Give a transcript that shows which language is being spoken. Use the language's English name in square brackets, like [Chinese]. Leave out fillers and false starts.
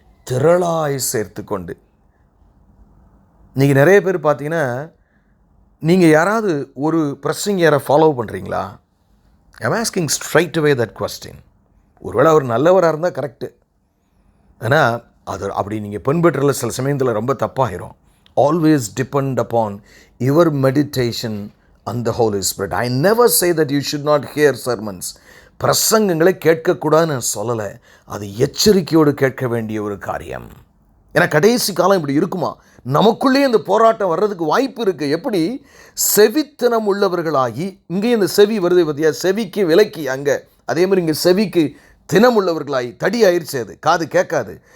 [Tamil] திரளாய் சேர்த்து கொண்டு. நீங்கள் நிறைய பேர் பார்த்தீங்கன்னா, நீங்கள் யாராவது ஒரு பிரசங்கியரை ஃபாலோ பண்ணுறீங்களா? [English] I'm asking straight away that question. [Tamil] ஒருவேளை அவர் நல்லவராக இருந்தால் கரெக்டு. ஆனால் அது அப்படி நீங்கள் பின்பற்றல சில சமயத்தில் ரொம்ப தப்பாகிரும். [English] Always depend upon your meditation on the Holy Spirit. I never say that you should not hear sermons. [Tamil] பிரசங்கங்களை கேட்கக்கூடாதுன்னு நான் சொல்லலை, அது எச்சரிக்கையோடு கேட்க வேண்டிய ஒரு காரியம். ஏன்னா கடைசி காலம் இப்படி இருக்குமா, நமக்குள்ளே இந்த போராட்டம் வர்றதுக்கு வாய்ப்பு இருக்குது. எப்படி செவித்தனம் உள்ளவர்களாகி, இங்கேயும் இந்த செவி வருது பார்த்தியா, செவிக்கு விலக்கி அங்கே, அதே மாதிரி இங்கே செவிக்கு தினம் உள்ளவர்களாகி தடி ஆயிடுச்சு, அது காது கேட்காது.